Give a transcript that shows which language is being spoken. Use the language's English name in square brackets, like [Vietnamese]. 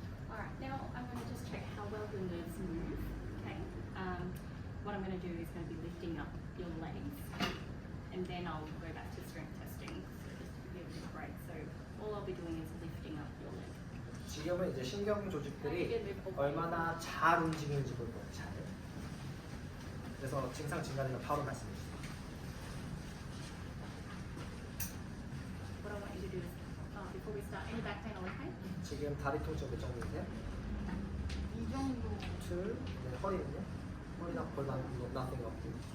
[English] Alright, now I'm going to just check how well the nerves move. Okay. What I'm going to do is going to be lifting up your legs, and then I'll go back to strength testing. So just to give you a bit of a break. So all I'll be doing is lifting up your leg. [Korean] 지금은 이제 신경 조직들이 얼마나 잘 움직이는지 볼 거예요. 잘. 그래서 증상 증가되면 바로 말씀해 주세요. [English] What I want you to do is, before we start, any back pain or leg pain? [Korean] 지금 다리 통증 몇 정도세요? 이 정도 2. 네, 허리는요? 허리나 골반 nothing 없고.